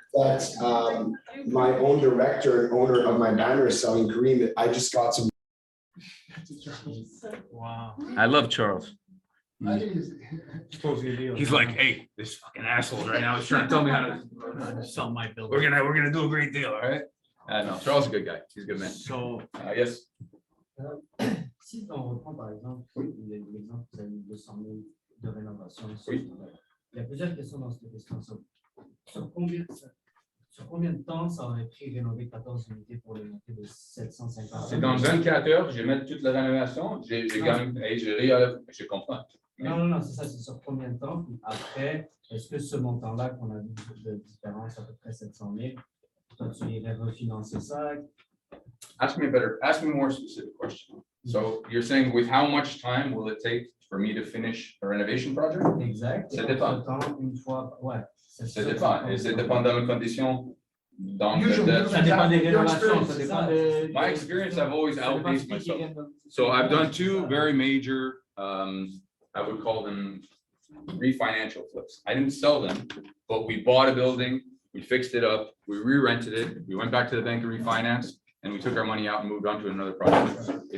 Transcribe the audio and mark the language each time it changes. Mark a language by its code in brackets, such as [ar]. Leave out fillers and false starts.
[en] But my own director and owner of my banner is selling Kareem. I just got some. Wow. I love Charles. I think it's- He's like, hey, this fucking asshole right now is trying to tell me how to. Sell my building. We're gonna do a great deal, all right? No, Charles is a good guy. He's a good man. So, Yes. [fr] Si on reprend par exemple l'exemple que vous avez 200 000 de rénovation, Oui. il y a plusieurs questions dans cette question. Sur combien de temps ça aurait pris rénover 14 unités pour les monter de 750? C'est dans 24 heures, je vais mettre toute la rénovation, j'ai gagné, et je comprends. Non, c'est ça, c'est sur combien de temps? Puis après, est-ce que ce montant-là qu'on a vu de différence, à peu près 700 000, toi, tu irais refinancer ça? [en] Ask me more specific question. So you're saying with how much time will it take for me to finish a renovation project? [fr] Exact. Ça dépend. Une fois, ouais. Ça dépend, et ça dépend de mes conditions. Donc, Ça dépend des rénovations, ça dépend de. [en] my experience, I've always outpaced myself. So I've done two very major, I would call them refinancial flips. I didn't sell them, but we bought a building, we fixed it up, we re-rented it, we went back to the bank and refinanced, and we took our money out and moved on to another project.